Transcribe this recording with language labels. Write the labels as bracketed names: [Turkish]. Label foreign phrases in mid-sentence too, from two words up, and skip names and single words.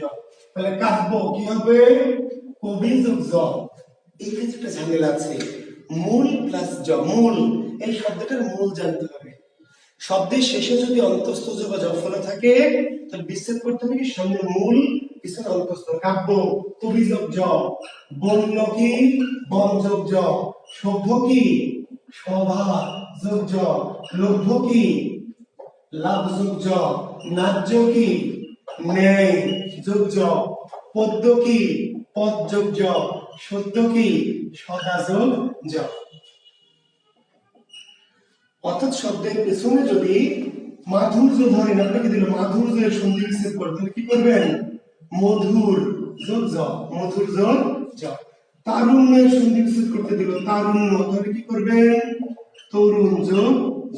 [Bangla] তাহলে কাব্য কি হবে কবি যোগ জ। এই ক্ষেত্রে ঝামেলা আছে, মূল প্লাস জ, মূল, এই শব্দটার মূল জানতে হবে। শব্দের শেষে যদি অন্তস্থ জ বা জফলা থাকে তাহলে বিচ্ছেদ করতে হবে কি সামনে মূল পিছনে অন্তস্থ। কাব্য কবি যোগ জ, বন্য কি বন যোগ জ, সভ্য কি সভা যোগ জ, লভ্য কি লাভ যোগ জ, ন্যায্য কি ন্যায় যোগ জ, পদ্য কি পদ যোগ জ, সত্য কি সদা যোগ জ। অর্থাৎ শব্দের পেছনে যদি মাধুর্য ধরেন, আপনাকে দিল মাধুর্যের সন্ধি বিচ্ছেদ করে, তাহলে কি করবেন মধুর যোগ জ, মধুর যোগ জ। তারুণ্যের সন্ধি বিচ্ছেদ করতে দিল তারুণ্য, তাহলে কি করবেন তরুণ যোগ জ।